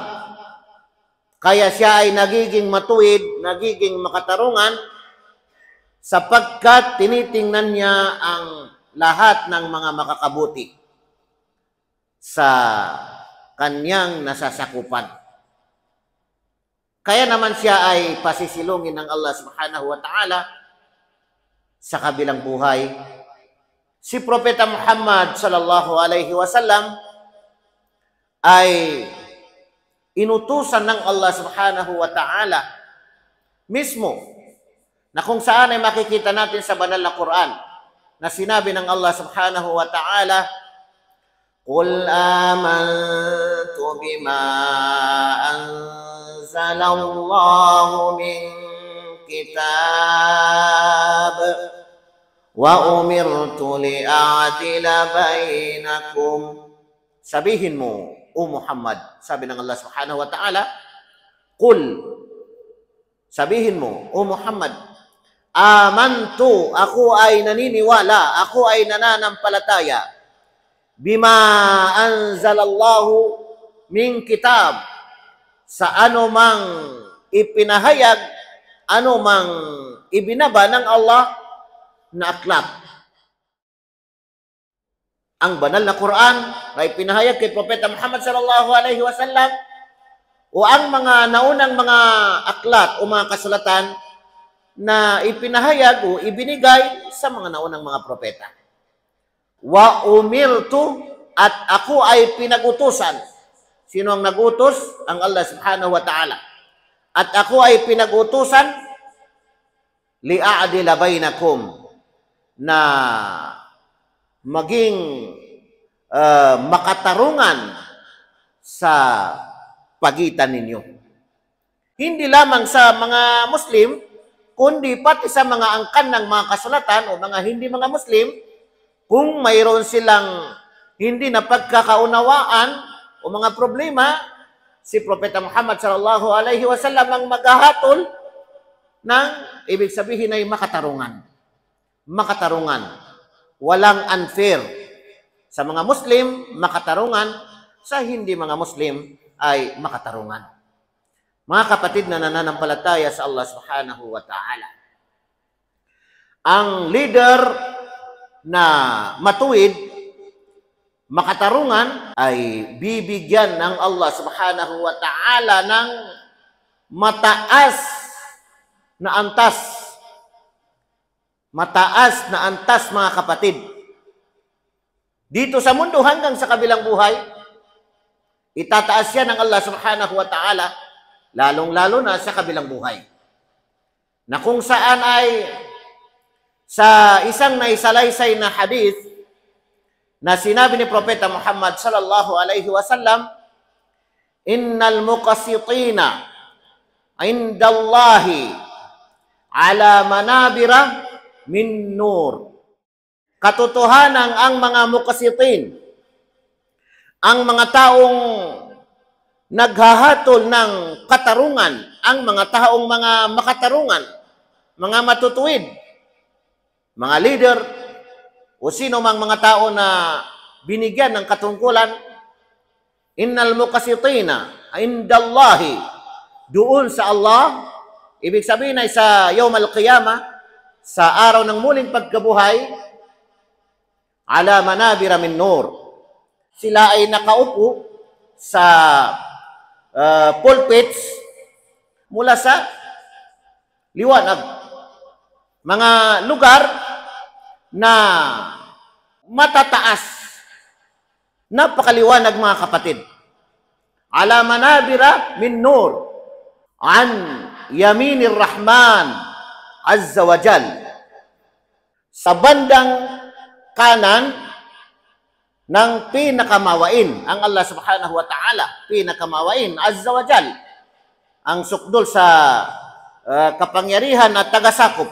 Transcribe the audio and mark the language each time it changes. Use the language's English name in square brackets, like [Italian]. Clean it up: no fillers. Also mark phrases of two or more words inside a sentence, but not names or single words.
[Filipino] Kaya siya ay nagiging matuwid, nagiging makatarungan, sapagkat tinitingnan niya ang lahat ng mga makakabuti sa kanyang nasasakupan. Kaya naman siya ay pasisilungin ng [Arabic] الله سبحانه وتعالى [Filipino] sa kabilang buhay. Si Propeta Muhammad [Arabic] صلى الله عليه وسلم [Filipino] ay inutusan ng Allah [Arabic] سبحانه وتعالى [Filipino] mismo, na kung saan ay makikita natin sa banal na Quran na sinabi ng [Arabic] الله سبحانه وتعالى, قل آمنت بما أنزل الله من كتاب وأمرت لأعدل بينكم. [Filipino] Sabihin mo, O Muhammad, sabi ng [Arabic] الله سبحانه وتعالى, [Filipino] Qul, sabihin mo, O Muhammad, amantu, ako ay naniniwala, ako ay nananampalataya, [Arabic] بما أنزل الله من كتاب, [Filipino] sa anumang ipinahayag, anumang ibinaba ng Allah na aklat. Ang banal na Quran na ipinahayag kay Propeta Muhammad [Arabic] صلى الله عليه وسلم, [Filipino] o ang mga naunang mga aklat o mga kasulatan na ipinahayag o ibinigay sa mga naunang mga propeta. [Arabic] وأمرت, [Filipino] at ako ay pinag-utusan. Sino ang nag-utos? [Arabic] Ang الله سبحانه وتعالى. [Filipino] At ako ay pinag-utusan [Arabic] لأعدل بينكم, [Filipino] na maging makatarungan sa pagitan ninyo. Hindi lamang sa mga Muslim, kundi pati sa mga angkan ng mga kasulatan o mga hindi mga Muslim, kung mayroon silang hindi na pagkakaunawaan o mga problema, si Propeta Muhammad [Arabic] صلى الله عليه وسلم [Filipino] ang maghahatol ng, ibig sabihin ay makatarungan. Makatarungan. Walang unfair. Sa mga Muslim, makatarungan. Sa hindi mga Muslim, ay makatarungan. Mga kapatid na nananampalataya sa [Arabic] الله سبحانه وتعالى. [Filipino] Ang leader na matuwid, makatarungan, ay bibigyan ng [Arabic] الله سبحانه وتعالى [Filipino] ng mataas na antas. Mataas na antas, mga kapatid. Dito sa mundo hanggang sa kabilang buhay, itataas yan ng [Arabic] الله سبحانه وتعالى, [Filipino] lalong-lalo na sa kabilang buhay. Na kung saan ay sa isang naisalaysay na hadith na sinabi ni Propeta Muhammad [Arabic] صلى الله عليه وسلم, إن المقسطين عند الله على منابر من نور. [Filipino] Katotohanan ang mga muqassitin, ang mga taong naghahatol ng katarungan, ang mga taong mga makatarungan, mga matutuwid, mga leader, o sino mang mga tao na binigyan ng katungkulan, [Arabic] إن المقسطين عند الله, [Filipino] doon sa Allah, ibig sabihin ay sa [Arabic] يوم القيامة, [Filipino] sa araw ng muling pagkabuhay, [Arabic] على منابر من نور. [Filipino] Sila ay nakaupo sa pulpits mula sa liwanag. Mga lugar na matataas. Napakaliwanag, mga kapatid. [Arabic] على منابر من نور. عن يمين الرحمن عز وجل. [Filipino] Sa bandang kanan ng pinakamawain, ang [Arabic] الله سبحانه وتعالى, [Filipino] pinakamawain, [Arabic] عز وجل, [Filipino] ang sukdol sa kapangyarihan at tagasakop.